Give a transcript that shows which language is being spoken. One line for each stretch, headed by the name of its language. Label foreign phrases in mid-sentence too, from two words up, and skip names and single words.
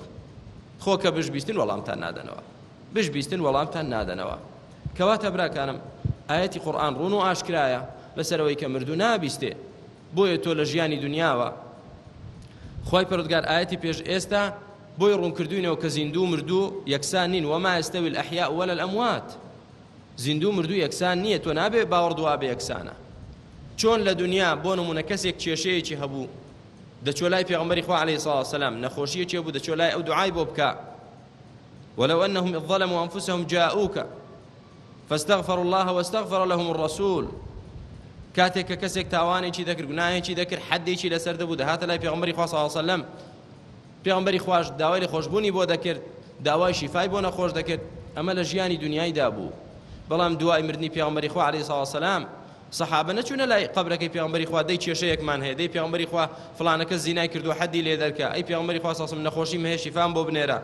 Central Kurdish: خۆ کە بشبیستن وەڵامتان نادەنەوە، بشبیستن وەڵامتان نادەنەوە. کەواتە براکانم ئاەتی قورئان ڕوون و ئاشکرایە لەسەرەوەی کە مردوو نابیستێ. بۆیە تۆ لە ژیانی دنیاوە خوای پەروەردگار ئاەتی پێش ئێستا بۆی ڕوونکردوینەوە کە زیندوو مردوو یەکسان نین،
Arabic: وما يستوي الأحياء ولا الأموات.
Central Kurdish: زیندوو مردوو یەکسان نییە، تۆ نابێ باوەڕ دوابێ یەکسانە. چۆن لە دنیا بۆ نمونە کەسێک کێشەیەکی هەبوو دەچۆ لای پێغەمبەری خوا
Arabic: عەلەیهی سەڵاتو وەسەلام،
Central Kurdish: نەخۆشیەکی هەبوو دەچۆ لای ئەو دوعای بۆ بکە
Arabic: ولو أنهم إذ ظلموا أنفسهم جاءوك فاستغفروا الله واستغفر لهم الرسول.
Central Kurdish: کاتێک کە کەسێک تاوانێکی دەکرد گوناهێکی دەکرد حەدێکی لەسەر دەبوو دەهاتە لای پێغەمبەری خوا
Arabic: صلی الله علیه وسلم،
Central Kurdish: پێغەمبەری خوش داوای لە خۆشبوونی بۆ دەکرد، داوای شیفای بۆ نەخۆش دەکرد. ئەمە لە ژیانی دنیایدا بوو. بەڵام دوای مردنی پێغەمبەری خوا
Arabic: عەلەیهی سەڵاتو وەسەلام
Central Kurdish: سەحابە نەچوونە لای قەبرەکەی پێغەمبەری خوا دەی کێشەیەکمان هەیە، دەی پێغەمبەری خوا فڵانەکە زینای کردو حەدی لێ دەرکە، ئەی پێغەمبەری خوا
Arabic: صلی الله علیه وسلم
Central Kurdish: نەخۆشیم هەیە شیفام بۆ بنێرە.